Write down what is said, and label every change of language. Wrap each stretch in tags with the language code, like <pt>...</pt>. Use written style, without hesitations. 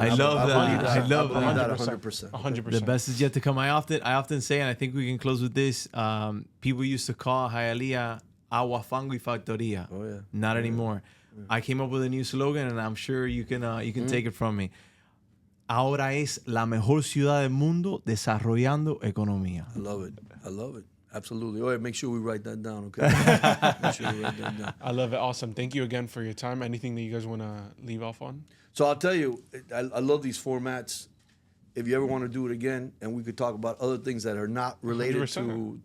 <en>I love that. I love believe that. that 100%. 100%. The best is yet to come. I often say, and I think we can close with this. People used to call Hialeah Agua Fango y Factoria. Oh yeah. Not anymore. I came up with a new slogan, and I'm sure you can take it from me.</en> <es>Ahora es la mejor ciudad del mundo desarrollando economía.</es> <en>I love it. I love it. Absolutely. All right, make sure we write that down, okay? Make sure we write that down. I love it. Awesome. Thank you again for your time. Anything that you guys want to leave off on? So I'll tell you, I love these formats. If you ever want to do it again, and we could talk about other things that are not related 100%.</en>